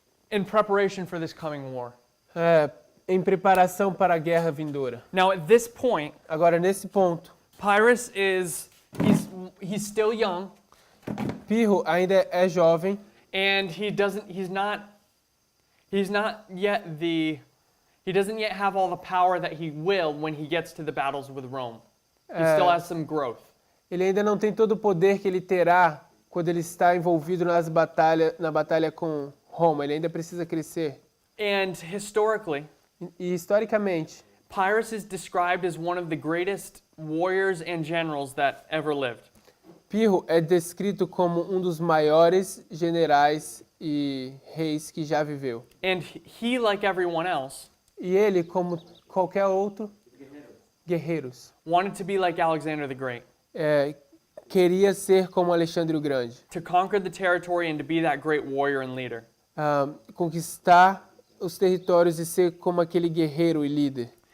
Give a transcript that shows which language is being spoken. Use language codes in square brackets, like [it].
[en] In preparation for this coming war. [pt] Em preparação para a guerra vindoura. [en] Now at this point, [pt] Agora, nesse ponto, [en] Pyrrhus he's still young, [pt] Pirro ainda é jovem [en] and he doesn't yet have all the power that he will when he gets to the battles with Rome. He still has some growth. [pt] ele ainda não tem todo o poder que ele terá quando ele está envolvido na batalha com Roma. Ele ainda precisa crescer. [en] And historically, [pt] E historicamente, [en] Pyrrhus is described as one of the greatest warriors and generals that ever lived. [pt] Pirro é descrito como um dos maiores generais e reis que já viveu. [en] And he, like everyone else, [pt] E ele, como qualquer outro, guerreiros, [en] wanted to be like Alexander the Great, [pt] queria ser como Alexandre o Grande, [en] to conquer the territory and to be that great warrior and leader. [pt] Conquistar os territórios e ser como aquele guerreiro e líder.